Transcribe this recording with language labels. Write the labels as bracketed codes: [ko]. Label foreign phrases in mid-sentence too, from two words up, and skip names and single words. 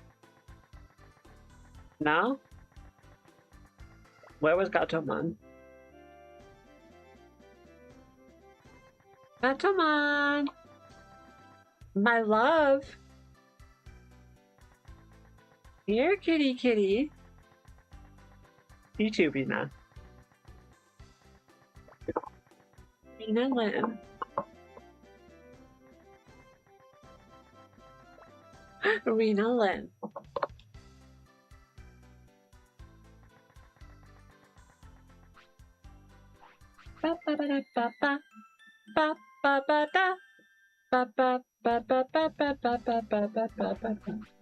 [en] Now? Where was Gatomon? Gatomon! My love! Here, kitty kitty. You too, Rena. Rena Lynn. Rena Lynn. Ba ba ba da ba ba ba ba ba da ba ba ba ba ba ba ba ba ba ba ba ba ba.